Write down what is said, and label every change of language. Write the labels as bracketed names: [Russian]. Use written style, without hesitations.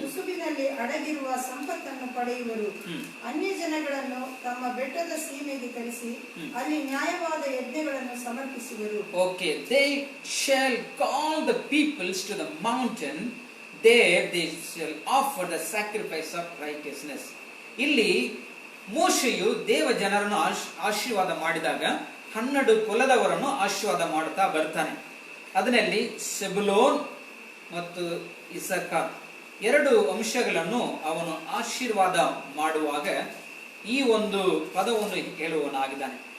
[Kannada] ಕುಸುಬಿನಲ್ಲಿ ಅಡಗಿರುವ ಸಂಪತ್ತನ್ನು ಪಡೆಯುವರು. ಹ್ಮ್. ಅನ್ಯ ಜನಗಳನ್ನು ತಮ್ಮ ಬೆಟ್ಟದ ಸೀಮೆಗೆ ಕರೆಸಿ ಅಲ್ಲಿ ನ್ಯಾಯವಾದ ಯಜ್ಞಗಳನ್ನು ಸಮರ್ಪಿಸುವರು. [English] Okay, they shall call the peoples to the mountain, there they shall offer the sacrifice of righteousness. [Kannada] ಇಲ್ಲಿ ಮೋಶೆಯು ದೇವ ಜನರನ್ನು ಆಶೀರ್ವಾದ ಮಾಡಿದಾಗ 12 ಕುಲದವರನ್ನು ಆಶೀರ್ವಾದ ಮಾಡುತ್ತಾ ಬರ್ತಾನೆ. ಅದರಲ್ಲಿ ಸೆಬುಲೋನ್ ಮತ್ತು ಇಸಕಾರ್ 2 ವಂಶಗಳನ್ನು ಅವನು ಆಶೀರ್ವಾದ ಮಾಡುವಾಗ ಈ ಒಂದು ಪದವನ್ನು ಹೇಳುವನಾಗಿದ್ದಾನೆ.